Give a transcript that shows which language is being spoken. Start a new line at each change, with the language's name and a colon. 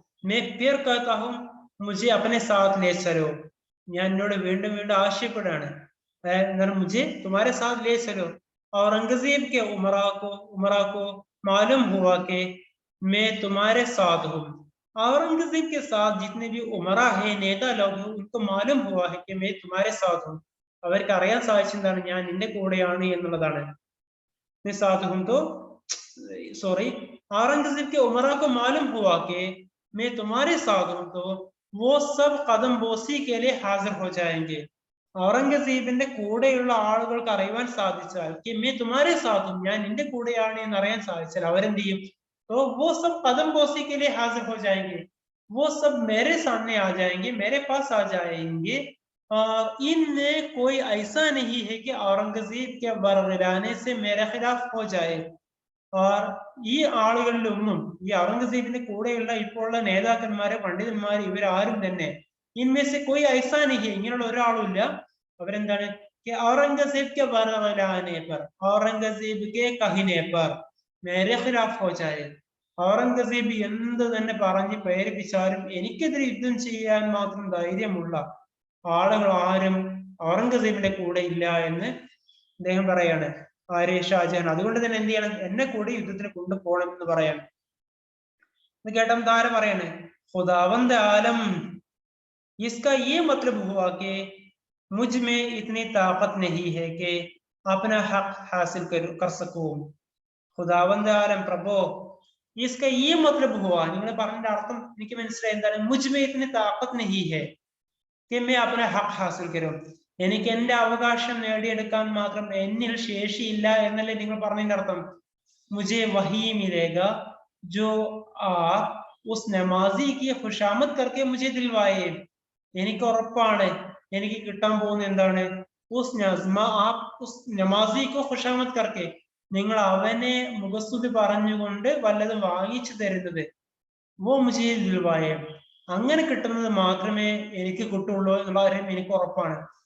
Hindi: मैं फिर कहता हूँ मुझे अपने साथ ले चलो,
Malayalam: ഞാൻ എന്നോട് വീണ്ടും വീണ്ടും ആവശ്യപ്പെടുകയാണ്,
Hindi: मुझे तुम्हारे साथ ले चलो. औरंगजेब के उमरा को मालूम हुआ कि मैं तुम्हारे साथ हूँ. औरंगजेब के साथ जितने भी उमरा है, नेता लोग हैं, उनको मालूम हुआ है कि मैं तुम्हारे साथ हूँ.
Malayalam: അവർക്ക് അറിയാൻ സാധിച്ചതാണ് ഞാൻ നിന്റെ കൂടെയാണ് എന്നുള്ളതാണ്.
Hindi: मैं साथ हूँ तो सॉरी, औरंगजेब के उमरा को मालूम हुआ कि मैं तुम्हारे साथ हूँ तो वो सब कदम बोसी के लिए हाजिर हो जाएंगे.
Malayalam: ഔറംഗസീബിന്റെ കൂടെയുള്ള ആളുകൾക്ക് അറിയാൻ സാധിച്ചാൽ
Hindi: कि मैं तुम्हारे साथ हूँ,
Malayalam: ഞാൻ നിന്റെ കൂടെയാണ് എന്ന് അറിയാൻ സാധിച്ചാൽ അവരെന്ത് ചെയ്യും?
Hindi: तो वो सब कदम बोसी के लिए हाजिर हो जाएंगे, वो सब मेरे सामने आ जाएंगे, मेरे पास आ जाएंगे. इनमें कोई ऐसा नहीं है कि औरंगजेब के बरगलाने से मेरे खिलाफ हो जाए. और
Malayalam: ഈ ആളുകളിലൊന്നും, ഈ ഔറംഗസീബിന്റെ കൂടെയുള്ള ഇപ്പോഴുള്ള നേതാക്കന്മാര്, പണ്ഡിതന്മാര്, ഇവരാരും തന്നെ
Hindi: इनमें से कोई ऐसा नहीं है,
Malayalam: ഇങ്ങനെയുള്ള ഒരാളും ഇല്ല, അവരെന്താണ്
Hindi: कि औरंगजेब के बरगलाने पर, औरंगजेब के कहने पर मेरे खिलाफ हो जाए.
Malayalam: ഔറംഗസീബ് എന്ത് തന്നെ പറഞ്ഞ് പ്രേരിപ്പിച്ചാലും എനിക്കെതിരെ യുദ്ധം ചെയ്യാൻ മാത്രം ധൈര്യമുള്ള ആളുകൾ ആരും ഔറംഗസീബിന്റെ കൂടെ ഇല്ല എന്ന് അദ്ദേഹം പറയാണ്, ആര്? ഷാജഹാൻ. അതുകൊണ്ട് തന്നെ എന്ത് ചെയ്യണം, എന്നെ കൂടി യുദ്ധത്തിന് കൊണ്ടുപോകണം എന്ന് പറയാണ്. ഇത് കേട്ടം താര പറയാണ്,
Hindi: ഖുദാവന്ദ ആലം इसका ये मतलब हुआ कि मुझ में इतनी ताकत नहीं है कि अपना हक हासिल कर सकूं. खुदावंद आलम प्रभु इसका ये मतलब हुआ,
Malayalam: നിങ്ങൾ പറഞ്ഞതിന്റെ അർത്ഥം എനിക്ക് മനസ്സിലായി. എന്താണ്?
Hindi: मुझ में इतनी ताकत नहीं है कि मैं अपना हक हासिल करूं.
Malayalam: എനിക്ക് എന്റെ അവകാശം നേടിയെടുക്കാൻ മാത്രം എന്നിൽ ശേഷിയില്ല എന്നല്ലേ നിങ്ങൾ പറഞ്ഞതിന്റെ അർത്ഥം.
Hindi: मुझे वही मिलेगा जो आप उस नमाजी की खुशामद करके मुझे दिलवाए.
Malayalam: എനിക്ക് ഉറപ്പാണ് എനിക്ക് കിട്ടാൻ പോകുന്ന എന്താണ്,
Hindi: ഉസ് നമാസിക്കോ ഖുശാമത്ത് കർക്കെ,
Malayalam: നിങ്ങൾ അവനെ മുഖസ്തുതി പറഞ്ഞുകൊണ്ട് വല്ലതും വാങ്ങിച്ചു തരുന്നത്.
Hindi: വോ മുജേ ദിൽവായ,
Malayalam: അങ്ങനെ കിട്ടുന്നത് മാത്രമേ എനിക്ക് കിട്ടുള്ളൂ എന്നുള്ള കാര്യം എനിക്ക് ഉറപ്പാണ്.